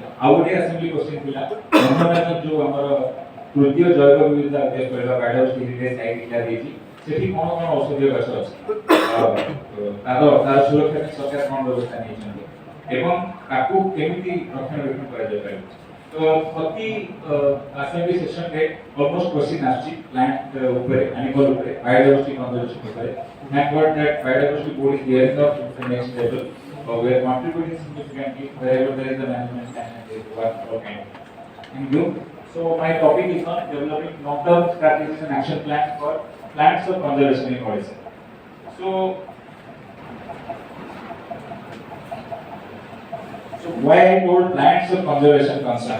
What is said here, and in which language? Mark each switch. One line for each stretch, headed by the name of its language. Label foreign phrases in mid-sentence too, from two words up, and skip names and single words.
Odia: ଆଉ ଗୋଟେ
English: assembly question
Odia: ଥିଲା ନନ୍ଦନକାନନ ଯୋଉ ଆମର ତୃତୀୟ ଜୈବ ବିବିଧତା ଅଧ୍ୟୟନ କରିବା
English: biodiversity heritage site
Odia: ଇଣ୍ଡିଆ ଦେଇଛି, ସେଠି କ'ଣ କ'ଣ ଔଷଧୀୟ ଗଛ ଅଛି, ତାର ସୁରକ୍ଷା ପାଇଁ ସରକାର କ'ଣ ବ୍ୟବସ୍ଥା ନେଇଛନ୍ତି ଏବଂ ତାକୁ କେମିତି ରକ୍ଷଣାବେକ୍ଷଣ କରାଯାଇପାରିବ। ତ ପ୍ରତି
English: assembly sessionre almost question
Odia: ଆସୁଛି ପ୍ଲାଣ୍ଟ ଉପରେ, ଆନିମଲ ଉପରେ,
English: biodiversity conservation
Odia: ଉପରେ।
English: Thank God that biodiversity board is gearing up to the next level. We are contributing significantly wherever there is a management plan and there is work all kind of. Thank you. So my topic is on developing long-term strategies and action plans for plants of conservation in Odisha. So why I told plants of conservation concern?